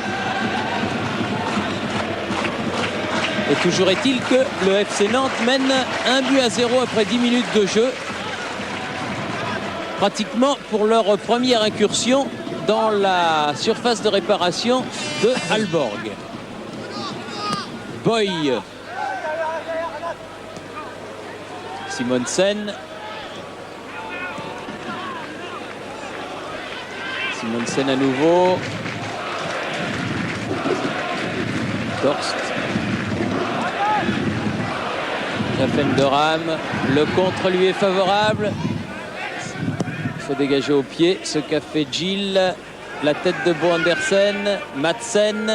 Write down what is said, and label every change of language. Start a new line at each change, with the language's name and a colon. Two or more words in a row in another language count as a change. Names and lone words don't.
French: Et toujours est-il que le FC Nantes mène 1-0 après 10 minutes de jeu. Pratiquement pour leur première incursion dans la surface de réparation de Aalborg. Boy. Simonsen. Simonsen à nouveau. Torst. Jaffendoram. Le contre lui est favorable. Il faut dégager au pied ce qu'a fait Gilles. La tête de Bo Andersen. Madsen.